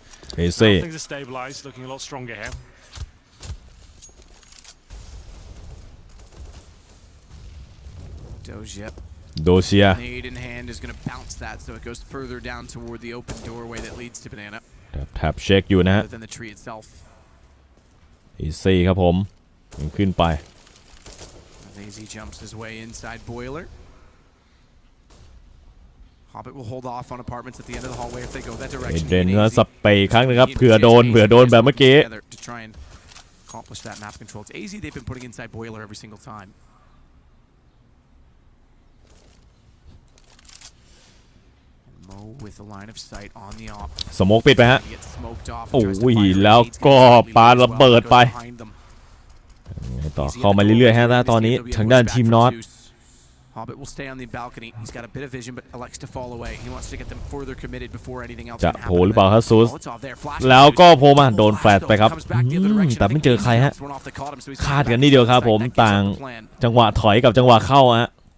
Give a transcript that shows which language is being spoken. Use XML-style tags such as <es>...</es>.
<en>Things are stabilized, looking a lot stronger here. Dosia Nade in hand is going to bounce that, so it goes further down toward the open doorway that leads to Banana.</en> <th>แท็บเช็คอยู่นะฮะ</th> <en>Than the tree itself.</en> <th>Easy ครับผมขึ้นไป</th> <en>AZ jumps his way inside Boiler. Hobbit will hold off on apartments at the end of the hallway if they go that direction.</en> <th>เดนก็สเปย์ครั้งนึงครับเผื่อโดนแบบเมื่อกี้</th> <en>To try and accomplish that map control. It's AZ they've been putting inside Boiler every single time. With a line of sight on the op.</en> <th>สโมกปิดไปฮะโอ้ยแล้วก็ปาระเบิดไปต่อเข้ามาเรื่อยๆฮะตอนนี้ทางด้านทีมน็อต</th> <en>Hobbit will stay on the balcony. He's got a bit of vision, but elects to fall away. He wants to get them further committed before anything else can happen.</en> <th>จะโผล่หรือเปล่าครับซูสแล้วก็โผล่มาโดนแฟลชไปครับแต่ไม่เจอใครฮะคาดกันนี่เดียวครับผมต่างจังหวะถอยกับจังหวะเข้าฮะ</th>